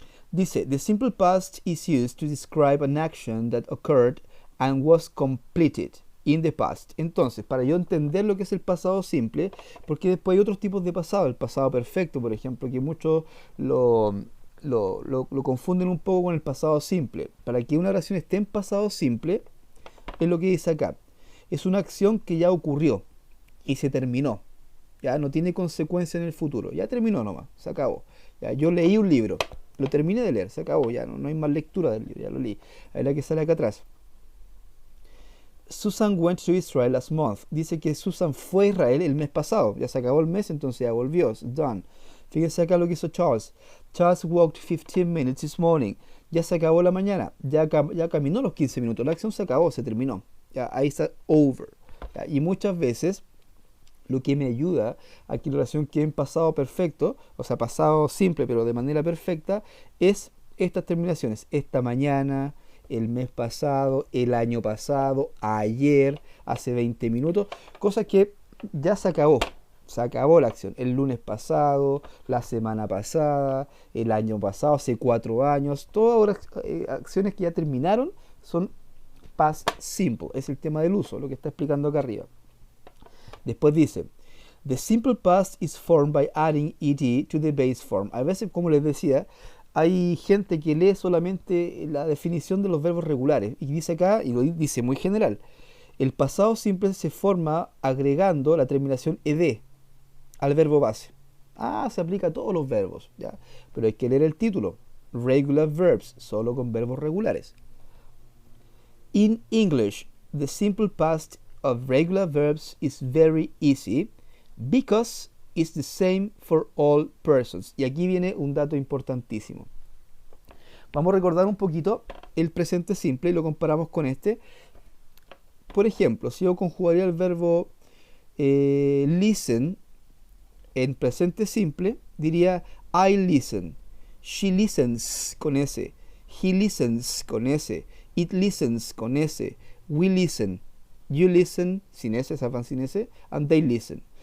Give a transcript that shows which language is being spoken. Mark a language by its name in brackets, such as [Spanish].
[English] Dice, the simple past is used to describe an action that occurred and was completed in the past. [Spanish] Entonces, para yo entender lo que es el pasado simple, porque después hay otros tipos de pasado, el pasado perfecto, por ejemplo, que muchos lo confunden un poco con el pasado simple. Para que una oración esté en pasado simple, es lo que dice acá. Es una acción que ya ocurrió y se terminó. Ya no tiene consecuencia en el futuro. Ya terminó nomás, se acabó. Ya, yo leí un libro, lo terminé de leer, se acabó, ya no hay más lectura del libro, ya lo leí. Ahí la que sale acá atrás. [English] Susan went to Israel last month. [Spanish] Dice que Susan fue a Israel el mes pasado. Ya se acabó el mes, entonces ya volvió. [English] It's done. [Spanish] Fíjense acá lo que hizo Charles. [English] Charles walked 15 minutes this morning. [Spanish] Ya se acabó la mañana. Ya caminó los 15 minutos. La acción se acabó, se terminó. Ya, ahí está over. Ya, y muchas veces lo que me ayuda a que la oración quede en pasado perfecto, o sea, pasado simple, pero de manera perfecta, es estas terminaciones. Esta mañana, el mes pasado, el año pasado, ayer, hace 20 minutos, cosas que ya se acabó la acción, el lunes pasado, la semana pasada, el año pasado, hace 4 años, todas acciones que ya terminaron son past simple, es el tema del uso, lo que está explicando acá arriba. Después dice, [English] the simple past is formed by adding ed to the base form. [Spanish] A veces, como les decía, hay gente que lee solamente la definición de los verbos regulares y dice acá, y lo dice muy general, el pasado simple se forma agregando la terminación ed al verbo base. Se aplica a todos los verbos, ¿ya? Pero hay que leer el título, regular verbs, solo con verbos regulares. [English] In English, the simple past of regular verbs is very easy because it's the same for all persons. [Spanish] Y aquí viene un dato importantísimo. Vamos a recordar un poquito el presente simple y lo comparamos con este. Por ejemplo, si yo conjugaría el verbo listen en presente simple, diría [English] I listen, she listens [Spanish] con S, [English] he listens [Spanish] con S, [English] it listens [Spanish] con S, [English] we listen, you listen [Spanish] sin S, esa van sin S, [English] and they listen.